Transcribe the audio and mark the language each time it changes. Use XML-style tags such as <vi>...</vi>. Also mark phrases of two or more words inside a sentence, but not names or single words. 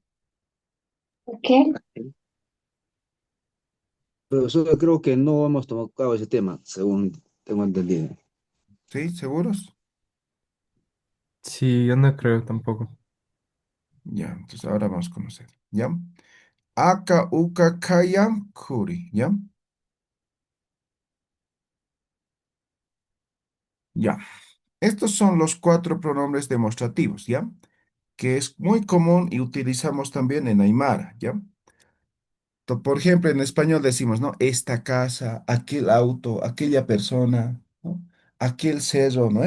<es>¿qué? Profesor, creo que no hemos tocado ese tema, según tengo entendido. ¿Sí? ¿Seguros? Sí, yo no creo tampoco. Ya, entonces ahora vamos a conocer, ¿ya?</es> <ay>Aka, uka, kaya, kuri, ¿ya?</ay> <es>Ya. Estos son los cuatro pronombres demostrativos, ¿ya? Que es muy común y utilizamos también en Aymara, ¿ya? Por ejemplo, en español decimos, ¿no? Esta casa, aquel auto, aquella persona, ¿no? Aquel cerro, ¿no?</es>